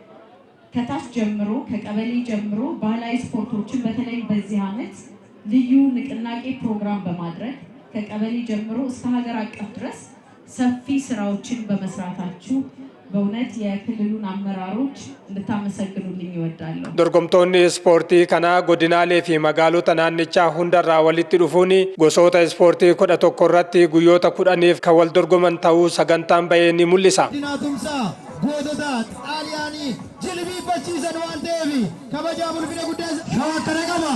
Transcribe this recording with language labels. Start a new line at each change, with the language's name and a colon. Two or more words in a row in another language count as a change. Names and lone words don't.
Amharic: ከታች ጀምሮ ከቀበሌ ጀምሮ ባህላዊ ስፖርቶችን በተለይ በዚህ ዓመት ልዩ ንቅናቄ ፕሮግራም በማድረግ ከቀበሌ ጀምሮ እስከ ሀገር አቀፍ ድረስ ሰፊ ስራዎችን በመስራታችሁ በእውነት የክልሉን አመራሮች እንድታመሰግኑልኝ ይወዳለሁ።
Oromo: dorgomtoonni ispoortii kana godinaalee fi magaalota naannichaa hundarraa walitti dhufuun gosoota ispoortii 11 irratti guyyoota 10f kan wal dorgoman ta'uu sagantaan bahee ni mul'isa. gootota xaaliyaanii jilbiifachiisan waan ta'eef kabajaa bulfina guddaa shawaa kana qaba.